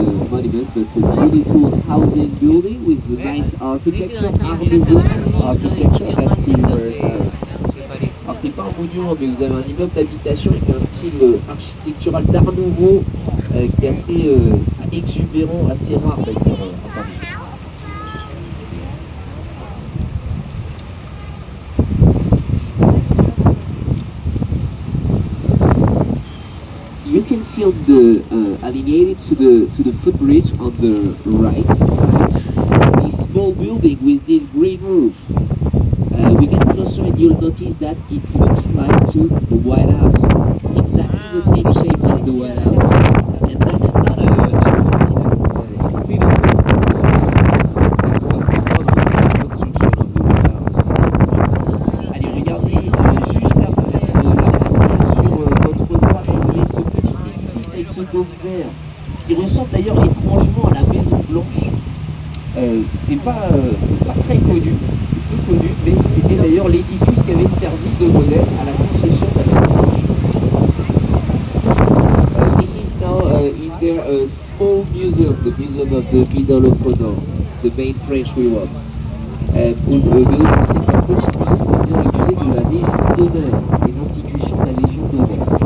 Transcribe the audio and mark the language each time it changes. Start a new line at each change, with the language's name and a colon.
English: Monument, but a beautiful housing building with a nice architecture, Art Nouveau architecture, that's pretty rare in Paris.
French: Alors c'est pas un monument, mais vous avez un immeuble d'habitation avec un style architectural d'Art Nouveau qui est assez exubérant, assez rare d'ailleurs à Paris.
English: You can see on the allineated to the footbridge on the right side this small building with this green roof. We get closer and you'll notice that it looks like to the White House, exactly the same shape as the White House, and that's not a coincidence. It's literally that was the model for the construction of the White House.
French: Allez, regardez juste après la passerelle sur votre droite, vous avez ce petit édifice avec ce dôme vert qui ressemble d'ailleurs étrangement à la Maison Blanche C'est pas très connu, c'est peu connu, mais c'était d'ailleurs l'édifice qui avait servi de modèle à la construction de la Maison Blanche.
English: This is now in their small museum, the Museum of the Medal of Honor, the main French reward.
French: De nos jours, c'est un petit musée, c'est bien le musée de la Légion d'honneur, et l'institution de la Légion d'honneur.